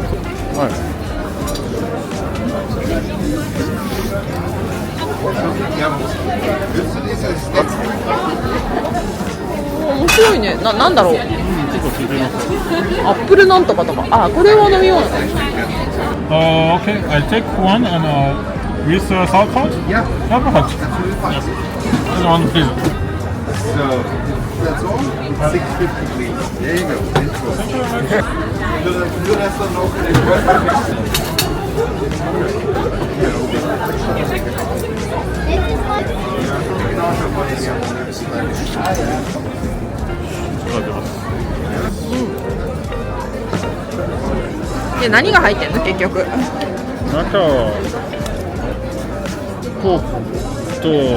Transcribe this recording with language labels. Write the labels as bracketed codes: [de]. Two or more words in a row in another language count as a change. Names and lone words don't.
[ja] はい。面白いね。なんだろう。ちょっと聞いてみます。アップルなんとかとか。あ、これは飲み物。 [en] Okay, I take one and with salt pot. Yeah. Yeah, perfect. Yes. One, please. So, that's all? 650 please. There you go. Thank you very much. Du läser noch. [ja] で何が入ってんの結局？中はポークと